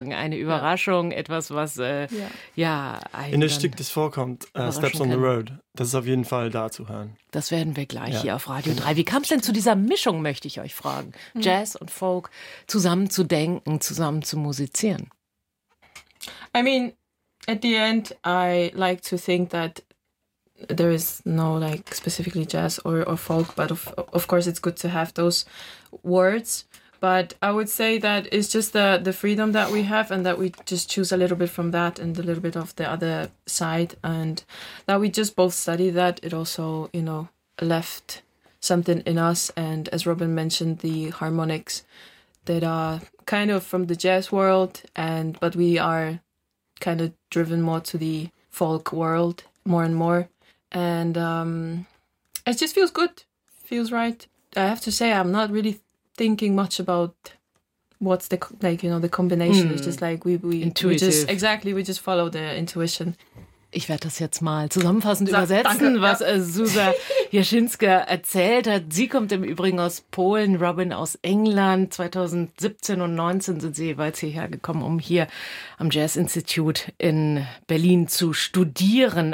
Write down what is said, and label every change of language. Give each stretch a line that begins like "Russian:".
German: Eine Überraschung, etwas, was In einem Stück, das vorkommt, Steps on the Road, das ist auf jeden Fall da zu hören. Das werden wir gleich hier auf Radio 3. Wie kam es denn zu dieser Mischung, möchte ich euch fragen, Jazz und Folk zusammen zu denken, zusammen zu musizieren?
English: I mean, at the end, I like to think that there is no like specifically jazz or folk, but of course it's good to have those words. But I would say that it's just the freedom that we have and that we just choose a little bit from that and a little bit of the other side and that we just both study that. It also, you know, left something in us. And as Robin mentioned, the harmonics that are kind of from the jazz world, and but we are kind of driven more to the folk world more and more. And it just feels good, feels right. I have to say, I'm not really thinking much about what's the, like, you know, the combination. It's just like we just follow the intuition.
German: Ich werde das jetzt mal zusammenfassend übersetzen, was Zuza Jaschinska erzählt hat. Sie kommt im Übrigen aus Polen, Robin aus England. 2017 und 19 sind sie jeweils hierher gekommen, um hier am Jazz Institut in Berlin zu studieren.